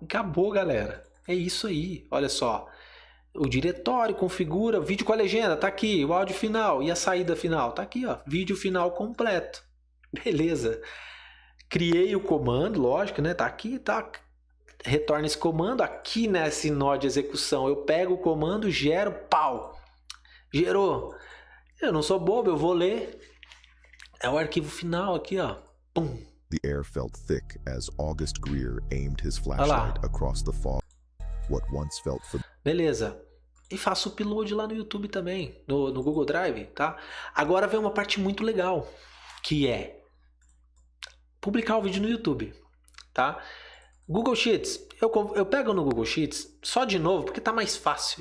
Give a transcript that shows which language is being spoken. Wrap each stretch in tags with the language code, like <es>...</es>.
<pt>Acabou, galera. É isso aí, olha só. O diretório configura vídeo com a legenda, tá aqui, o áudio final e a saída final, tá aqui, ó, vídeo final completo. Beleza. Criei o comando, lógico, né? Tá aqui, tá. Retorna esse comando. Aqui nesse nó de execução, eu pego o comando, gero, pau. Gerou. Eu não sou bobo, eu vou ler. É o arquivo final aqui, ó. Pum.</pt> <en>The air felt thick as August Greer aimed his flashlight across the fog. What once felt</en> <pt>Beleza. E faço o upload lá no YouTube também, no Google Drive, tá? Agora vem uma parte muito legal, que é publicar o vídeo no YouTube, tá? Google Sheets, eu pego no Google Sheets só de novo, porque tá mais fácil.</pt>